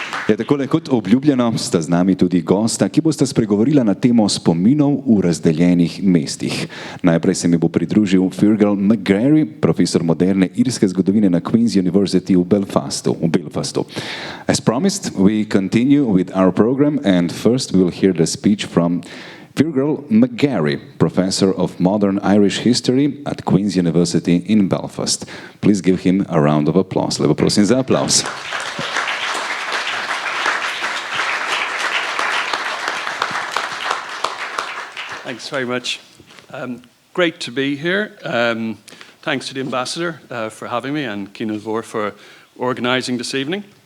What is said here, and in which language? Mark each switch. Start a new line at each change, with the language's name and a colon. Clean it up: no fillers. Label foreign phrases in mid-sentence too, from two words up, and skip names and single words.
Slovenian: Ja, takole kot obljubljeno sta z nami tudi gosta, ki bosta spregovorila na temo spominov v razdeljenih mestih. Najprej se mi bo pridružil Fearghal McGarry, profesor moderne irske zgodovine na Queen's University v Belfastu.
English: As promised, we continue with our program and first we will hear the speech from Fearghal McGarry, professor of modern Irish history at Queen's University in Belfast. Please give him a round of applause.
Slovenian: Lepo prosim za aplauz.
English: Thanks very much. Great to be here. Thanks to the ambassador for having me and Kinodvor for organising this evening.